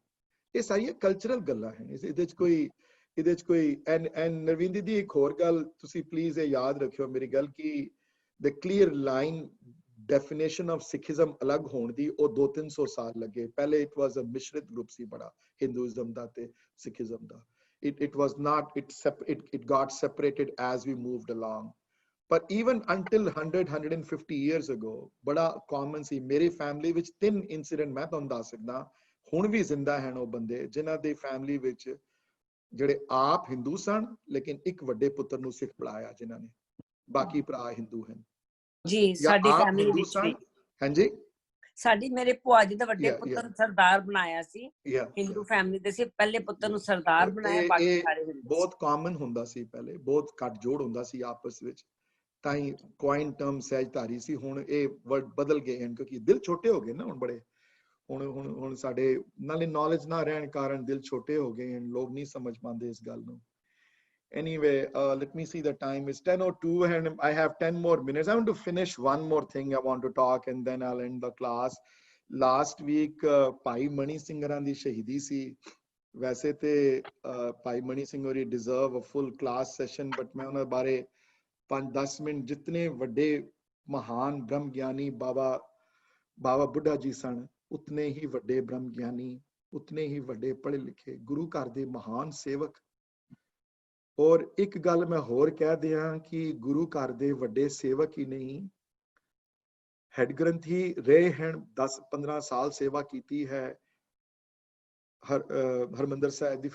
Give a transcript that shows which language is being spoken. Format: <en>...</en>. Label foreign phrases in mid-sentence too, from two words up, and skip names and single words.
<pa>ਇਹ ਸਾਰੀਆਂ ਕਲਚਰਲ ਗੱਲਾਂ ਹਨ, ਇਹਦੇ ਚ ਕੋਈ ਐਂਡ ਨਰਵਿੰਦਰ ਦੀ ਇੱਕ ਹੋਰ ਗੱਲ ਤੁਸੀਂ ਪਲੀਜ਼ ਇਹ ਯਾਦ ਰੱਖਿਓ ਮੇਰੀ ਗੱਲ, ਕਿ</pa> <en>the clear line definition of Sikhism</en> <pa>ਅਲੱਗ ਹੋਣ ਦੀ ਉਹ 200-300 ਸਾਲ ਲੱਗੇ। ਪਹਿਲੇ</pa> <en>it was a</en> <pa>ਮਿਸ਼ਰਿਤ ਗਰੁੱਪ ਸੀ ਬੜਾ, ਹਿੰਦੂਇਜ਼ਮ ਦਾ ਤੇ ਸਿੱਖੀਜ਼ਮ ਦਾ।</pa> <en>It was not, it got separated as we moved along. But even until 100-150 years ago,</en> <pa>ਬੜਾ common ਸੀ। ਮੇਰੀ ਫੈਮਿਲੀ ਵਿੱਚ 3 incident ਮੈਂ ਤੁਹਾਨੂੰ ਦੱਸ ਸਕਦਾ, ਹੁਣ ਵੀ ਜ਼ਿੰਦਾ ਹਨ ਉਹ ਬੰਦੇ ਜਿਨ੍ਹਾਂ ਦੇ ਫੈਮਿਲੀ ਵਿੱਚ ਜਿਹੜੇ ਆਪ ਹਿੰਦੂ ਸਨ ਲੇਕਿਨ ਇੱਕ ਵੱਡੇ ਪੁੱਤਰ ਨੂੰ ਸਿੱਖ ਪੜਾਇਆ ਜਿਨ੍ਹਾਂ ਨੇ, ਬਾਕੀ ਭਰਾ ਹਿੰਦੂ ਹਨ ਜੀ। ਸਾਡੀ ਫੈਮਿਲੀ ਵਿੱਚ ਵੀ ਹਾਂਜੀ, ਸਾਡੀ ਮੇਰੇ ਭੂਆ ਜੀ ਦਾ ਵੱਡੇ ਪੁੱਤਰ ਨੂੰ ਸਰਦਾਰ ਬਣਾਇਆ ਸੀ। ਹਿੰਦੂ ਫੈਮਿਲੀ ਦੇ ਸੀ, ਪਹਿਲੇ ਪੁੱਤਰ ਨੂੰ ਸਰਦਾਰ ਬਣਾਇਆ, ਬਾਕੀ ਸਾਰੇ ਹਿੰਦੂ। ਬਹੁਤ ਕਾਮਨ ਹੁੰਦਾ ਸੀ ਪਹਿਲੇ, ਬਹੁਤ ਘੱਟ ਜੋੜ ਹੁੰਦਾ ਸੀ ਆਪਸ ਵਿੱਚ, ਤਾਂ ਹੀ</pa> <en>coin term</en> <pa>ਸਹਿਜਧਾਰੀ ਸੀ। ਹੁਣ ਇਹ ਵਰਡ ਬਦਲ ਗਏ ਹਨ ਕਿਉਂਕਿ ਦਿਲ ਛੋਟੇ ਹੋ ਗਏ ਨਾ ਹੁਣ ਬੜੇ। ਹੁਣ ਸਾਡੇ ਨਾਲੇ ਨੌਲੇਜ ਨਾ ਰਹਿਣ ਕਾਰਨ ਦਿਲ ਛੋਟੇ ਹੋ ਗਏ ਹਨ, ਲੋਕ ਨਹੀਂ ਸਮਝ ਪਾਉਂਦੇ ਇਸ ਗੱਲ ਨੂੰ।</pa> <en>Anyway, let me see the time. It's 10:02 and I have 10 more minutes. I want to finish one more thing I want to talk and then I'll end the class. Last week,</en> <pa>Bhai Mani Singh ਰਾਂ ਦੀ ਸ਼ਹੀਦੀ ਸੀ। ਵੈਸੇ ਤੇ ਭਾਈ ਮਨੀ ਸਿੰਘ ਹੋਰੀ</pa> <en>deserve a full class session, but</en> <pa>ਮੈਂ ਉਹਨਾਂ ਬਾਰੇ 5-10 ਮਿੰਟ, ਜਿਤਨੇ ਵੱਡੇ ਮਹਾਨ ਬ੍ਰਹਮ ਗਿਆਨੀ ਬਾਬਾ ਬੁੱਢਾ ਜੀ ਸਨ, ਉਤਨੇ ਹੀ ਵੱਡੇ ਬ੍ਰਹਮ ਗਿਆਨੀ, ਉਤਨੇ ਹੀ ਵੱਡੇ ਪੜ੍ਹੇ ਲਿਖੇ ਗੁਰੂ ਘਰ ਦੇ ਮਹਾਨ ਸੇਵਕ। ਔਰ ਇੱਕ ਗੱਲ ਮੈਂ ਹੋਰ ਕਹਿ ਦਿਆਂ ਕਿ ਗੁਰੂ ਘਰ ਦੇ ਵੱਡੇ ਸੇਵਕ ਹੀ ਨਹੀਂ, ਹੈਡ ਗ੍ਰੰਥੀ ਰਹੇ ਹਨ, 10-15 ਸਾਲ ਸੇਵਾ ਕੀਤੀ ਹੈ ਹਰਮੰਦਰ ਸਾਹਿਬ ਦੀ।</pa>